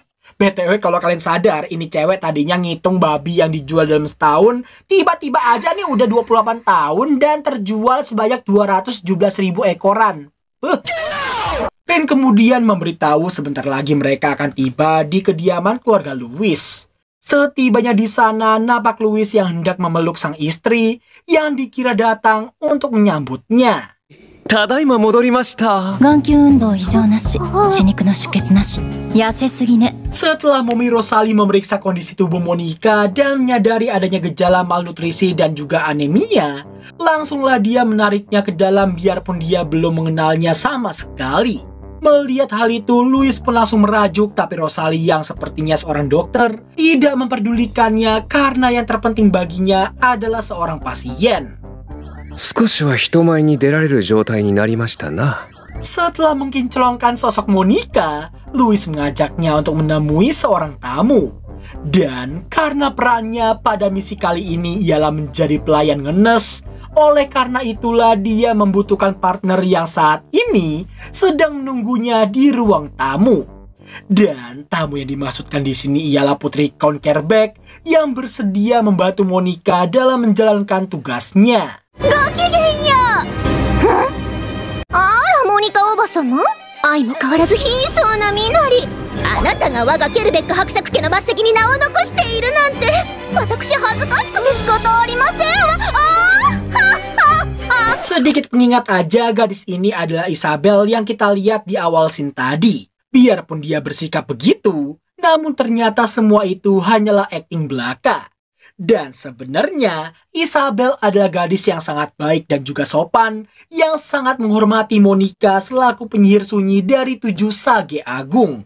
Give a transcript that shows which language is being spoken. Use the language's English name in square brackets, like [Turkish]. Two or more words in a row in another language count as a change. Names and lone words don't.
[Indonesian] BTW kalau kalian sadar, ini cewek tadinya ngitung babi yang dijual dalam setahun, tiba-tiba aja nih udah 28 tahun dan terjual sebanyak 217.000 ekoran. Dan kemudian memberitahu sebentar lagi mereka akan tiba di kediaman keluarga Louis. Setibanya di sana, nampak Louis yang hendak memeluk sang istri yang dikira datang untuk menyambutnya. [Japanese] ただいま戻りました。眼球運動異常なし、歯肉の出血なし、痩せすぎね。 [Indonesian] Setelah Mommy Rosalie memeriksa kondisi tubuh Monica dan menyadari adanya gejala malnutrisi dan juga anemia, langsunglah dia menariknya ke dalam biarpun dia belum mengenalnya sama sekali. Melihat hal itu, Louis pun langsung merajuk, tapi Rosalie yang sepertinya seorang dokter tidak memperdulikannya karena yang terpenting baginya adalah seorang pasien. [Japanese] 少しは人前に出られる状態になりましたな。 [Indonesian] Setelah mengkinclongkan sosok Monica, Louis mengajaknya untuk menemui seorang tamu. Dan karena perannya pada misi kali ini ialah menjadi pelayan ngenes, oleh karena itulah dia membutuhkan partner yang saat ini sedang menunggunya di ruang tamu. Dan tamu yang dimaksudkan di sini ialah Putri Count Kerbeck yang bersedia membantu Monica dalam menjalankan tugasnya. [Japanese] ごきげんよう。あら、モニカおばさま、相も変わらず貧相な身なり。あなたが我がケルベック伯爵家の末席に名を残しているなんて、私恥ずかしくて仕方ありませんわ。 [Indonesian] Sedikit pengingat aja, gadis ini adalah Isabel yang kita lihat di awal scene tadi. Biarpun dia bersikap begitu, namun ternyata semua itu hanyalah akting belaka. Dan sebenarnya Isabel adalah gadis yang sangat baik dan juga sopan, yang sangat menghormati Monica selaku penyihir sunyi dari 7 Sage Agung.